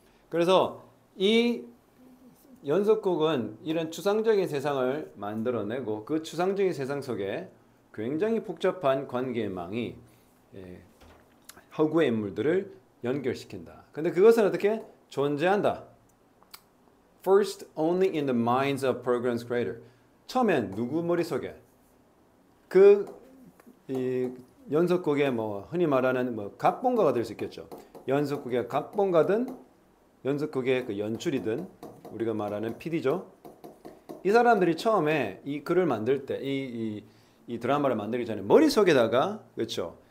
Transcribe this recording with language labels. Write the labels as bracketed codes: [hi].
[ko] 그래서 이 연속극은 이런 추상적인 세상을 만들어내고 그 추상적인 세상 속에 굉장히 복잡한 관계망이 허구의 인물들을 연결시킨다. 근데 그것은 어떻게 존재한다? [en] First, only in the minds of program's creator. [ko] 처음엔 누구 머릿속에 이 연속극의 뭐 흔히 말하는 뭐 각본가가 될 수 있겠죠. 연속극의 각본가든 연속극의 그 연출이든 우리가 말하는 PD죠. 이 사람들이 처음에 이 글을 만들 때, 이 드라마를 만들기 전에 머릿속에다가, 그렇죠?